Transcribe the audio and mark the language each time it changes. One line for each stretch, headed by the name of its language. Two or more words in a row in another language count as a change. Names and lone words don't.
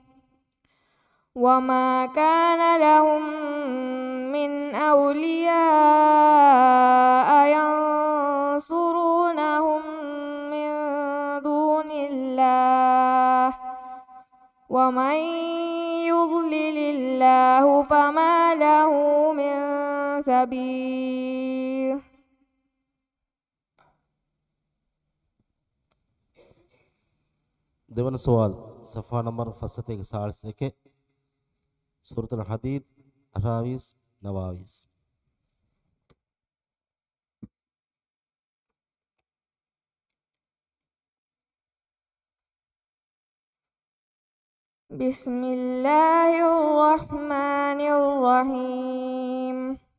Arabic: وما كان لهم من أولياء ينصرونهم من دون الله ومن يضلل الله فما له من سبيل.
Sinhala: දෙවන සවාල් සෆා නම්බර් 41 සූරතුල් හදීද් 28 29
Arabic: بسم الله الرحمن الرحيم.